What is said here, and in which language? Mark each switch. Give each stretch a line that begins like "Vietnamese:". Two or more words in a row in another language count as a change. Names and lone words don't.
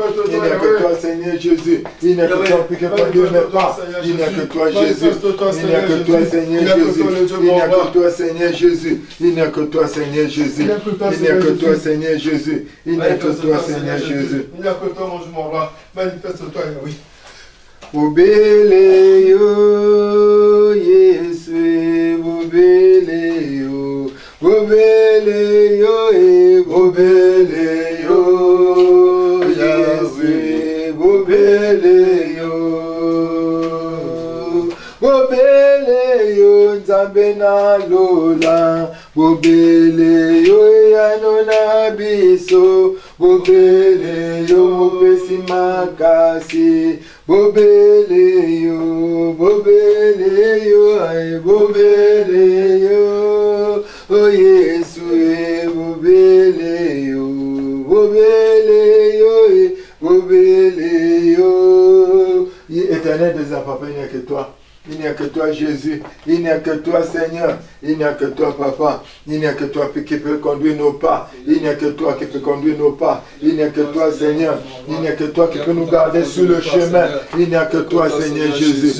French: Il n'y a que toi, Seigneur Jésus. Il n'y a que toi qui peux conduire mes pas. Il n'y a que toi, Jésus. Il n'y a que toi, Seigneur Jésus. Il n'y a que toi, Seigneur Jésus. Il n'y a que toi, Seigneur Jésus. Il n'y a que toi, Seigneur Jésus. Il n'y a que toi, Seigneur Jésus. Il n'y a que toi, mon roi. Manifeste-toi, oui.
Lingala: Bubele yo, Yesu, bubele yo, bubele yo, bubele yo, Yesu, bubele yo, bubele yo, Nzambe na lola, bubele yo, yanona biso, bubele yo, mopesi makasi. Bobele yo, ay bobele yo, oh Yesu, bobele yo, bobele yo.
French: Éternel des papa, il n'y a que toi. Il n'y a que toi, Jésus. Il n'y a que toi, Seigneur. Il n'y a que toi, Papa. Il n'y a que toi qui peut conduire nos pas. Il n'y a que toi qui peut conduire nos pas. Il n'y a que toi, Seigneur. Il n'y a que toi qui peut nous garder sur le chemin. Il n'y a que toi, Seigneur Jésus.